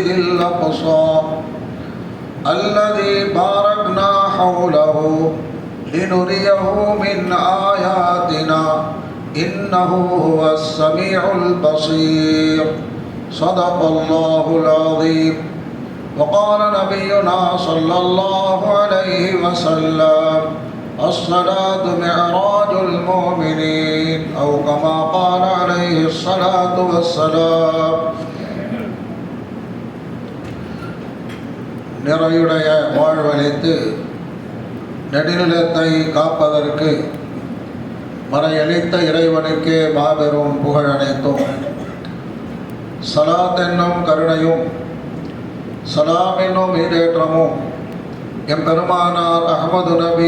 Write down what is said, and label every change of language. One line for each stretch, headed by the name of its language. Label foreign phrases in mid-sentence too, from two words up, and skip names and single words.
Arabic: الأقصى الذي باركنا حوله لنريه من آياتنا إنه هو السميع البصير صدق الله العظيم وقال نبينا صلى الله عليه وسلم الصلاة معراج المؤمنين أو كما قال عليه الصلاة والسلام.
Tamil: நிறையுடைய வாழ்வழித்து நெடுநிலத்தை காப்பதற்கு மறையளித்த இறைவனுக்கு மாபெரும் புகழ் அனைத்தும். சலாத் என்னும் கருணையும் சலாம் என்னும் ஈடேற்றமும் எம்பெருமானார் அஹ்மது நபி